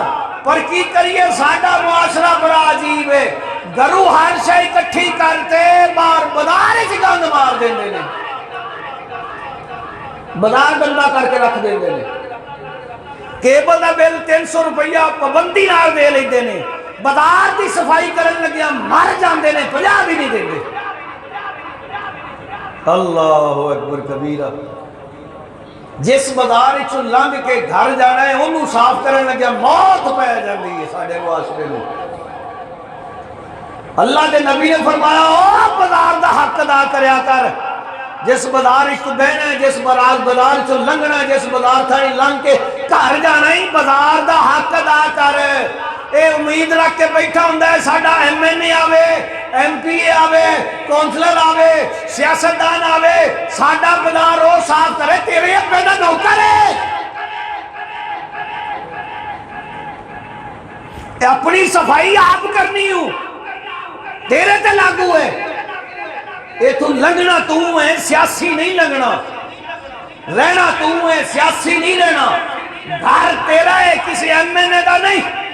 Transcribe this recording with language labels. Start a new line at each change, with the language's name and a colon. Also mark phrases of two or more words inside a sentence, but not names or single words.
Punjabi: پر کی کریے ساڈا معاشرہ بڑا عجیب ہے، گھروں ہر شے اکٹھی کرتے بار بازار وچ گند مار دیندے نے، بازار گندا کر کے رکھ دیندے نے، کیبل دا بل 300 روپیہ پابندی نال دے لیندے نے، بازار دی صفائی کرن لگیاں مر جاندے نے، 50 بھی نہیں دیندے۔
Arabic: اللہ اکبر کبیرہ،
Punjabi: جس بازار وچوں لنگ کے گھر جانا ہے انہوں صاف کرن لگیا موت پہ جاندی ہے ساڈے معاشرے میں۔ اللہ دے نبی نے فرمایا او بازار دا حق ادا کریا کر، جس بازار وچ بہنا ہے، جس بازار چوں لنگنا ہے، جس بازار تھانی لنگ کے گھر جانا ہے، بازار دا حق ادا کر۔ اے امید رکھ کے بیٹھا ہوندا ہے ساڈا ایم این اے آوے، ایم پی اے آوے، کونسلر آوے، سیاستدان آوے، ساڈا بازار او صاف کرے، تیرے ابے دا نوکر ہے، اپنی صفائی آپ کرنی ہوں، تیرے تے لاگو ہے۔ اے تو لنگنا تو ہے، سیاسی نہیں لنگنا، رہنا تو ہے، سیاسی نہیں رہنا، گھر تیرا ہے، کسی ایم این اے دا نہیں۔